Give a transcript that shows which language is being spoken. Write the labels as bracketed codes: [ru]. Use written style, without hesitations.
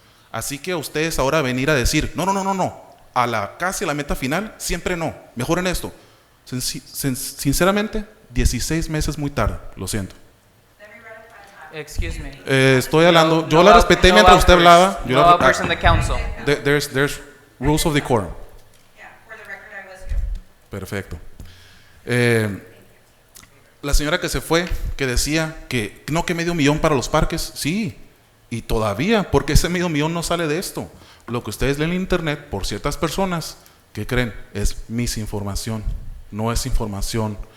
[es] Así que ustedes ahora venir a decir, no, casi a la meta final, siempre no, mejoren esto. Sinceramente, 16 meses muy tarde, lo siento. [en] Excuse me. [es] Estoy hablando, yo la respeté mientras usted hablaba. [en] No outbursts in the council. There's rules of decorum. [es] Perfecto. La señora que se fue, que decía que no, que $500,000 para los parques, sí, y todavía, porque ese $500,000 no sale de esto. Lo que ustedes leen en internet por ciertas personas, ¿qué creen? Es misinformación, no es información.